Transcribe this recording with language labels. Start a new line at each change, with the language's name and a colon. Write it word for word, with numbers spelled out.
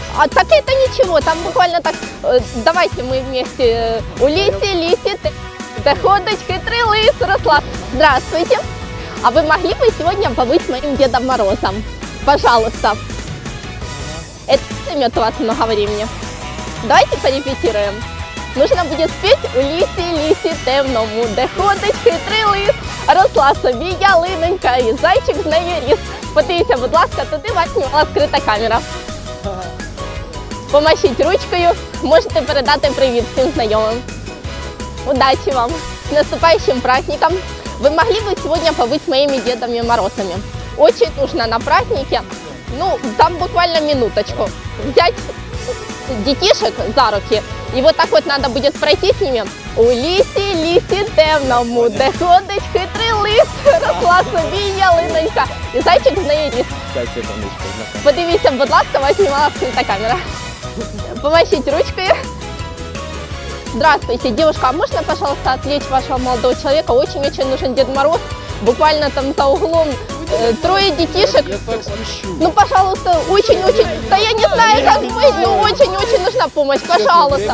Russian: А так это ничего, там буквально так, э, давайте мы вместе. э,
Ukrainian: Улисе Лисе, Т- да ходить хитрый лис, росла.
Russian: Здравствуйте. А вы могли бы сегодня побыть моим Дедом Морозом? Пожалуйста. Это займет у вас много времени. Давайте порепетируем. Нужно будет спеть
Ukrainian: Улисе Лисе Темному, де ходить хитрий лис, росла собі ялинонька і зайчик з нею ріс. Подивіться, будь ласка, туди вас знімала скрита камера. Помашіть ручкою, можете передати привіт всім знайомим. Удачі вам!
Russian: С наступающим праздником! Вы могли бы сегодня побыть с моими Дедами Морозами? Очень нужно на празднике, ну, там буквально минуточку, взять детишек за руки, и вот так вот надо будет пройти с ними.
Ukrainian: Улисе Лисе Темному, де ходить хитрий лис, росла собі ялинонька, і зайчик з неї ріс.
Russian: Спасибо, Мишка, знакомься.
Ukrainian: Подивіться, будь ласка, вас знімала скрита камера. Помашіть ручкою.
Russian: Здравствуйте, девушка, а можно, пожалуйста, отвлечь вашего молодого человека? Очень-очень нужен Дед Мороз. Буквально там за углом э, трое детишек. Я так спешу. Ну, пожалуйста, очень-очень... Да я не знаю, как быть, но очень-очень нужна помощь, пожалуйста.